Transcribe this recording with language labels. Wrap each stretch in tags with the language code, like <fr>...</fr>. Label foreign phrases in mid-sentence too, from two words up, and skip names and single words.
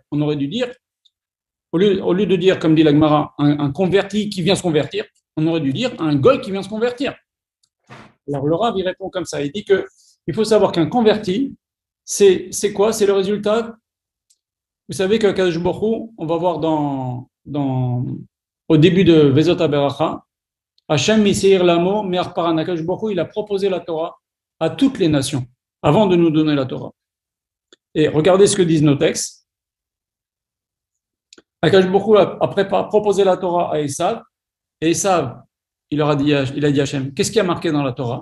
<fr>On aurait dû dire, au lieu de dire, comme dit la Gemara, un converti qui vient se convertir, on aurait dû dire un goy qui vient se convertir. Alors le Rav, il répond comme ça. Il dit que il faut savoir qu'un converti, c'est quoi? C'est le résultat. Vous savez que Kadosh Baruch Hu, on va voir au début de Vezot HaBeracha,</fr> <he>השם משעיר למו, מהר פארן.</he> <fr>Kadosh Baruch Hu, il a proposé la Torah à toutes les nations avant de nous donner la Torah. Et regardez ce que disent nos textes. Akash Baruch Hu a proposé la Torah à Esav, et Esav, il a dit à Hachem, qu'est-ce qui a marqué dans la Torah?</fr>